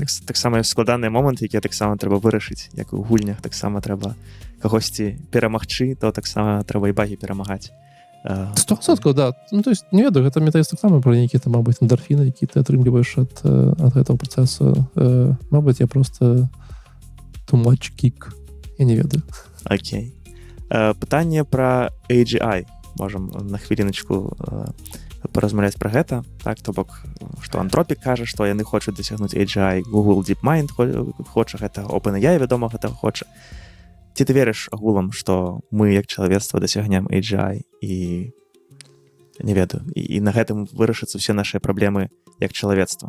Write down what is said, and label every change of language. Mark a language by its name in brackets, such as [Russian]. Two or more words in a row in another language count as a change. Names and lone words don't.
[Belarusian] Таксама складаныя моманты, якія таксама трэба вырашыць, як у гульнях таксама трэба кагосьці перамагчы, то таксама трэба і багі перамагаць. 100%, да. Ну, [Russian] то есть, [Belarusian] не ведаю, гэта метаіст таксама про нейкія там, мабыць, эндорфіны, які ты атрымліваеш ад гэтага працэсу. Мабыць, я просто [English] too much geek. [Belarusian] Я не ведаю. Окей. Пытанне пра AGI. Можам на хвіліначку паразмаўляць пра гэта. Так, то бок, што Anthropic кажа, што яны хочуць дасягнуць AGI, Google DeepMind хоча гэта, OpenAI, вядома, гэта хоча. Ці ты верыш агулам, што мы, як чалавецтва, дасягнем AGI і не ведаю, і на гэтым вырашацца ўсе нашыя праблемы як чалавецтва?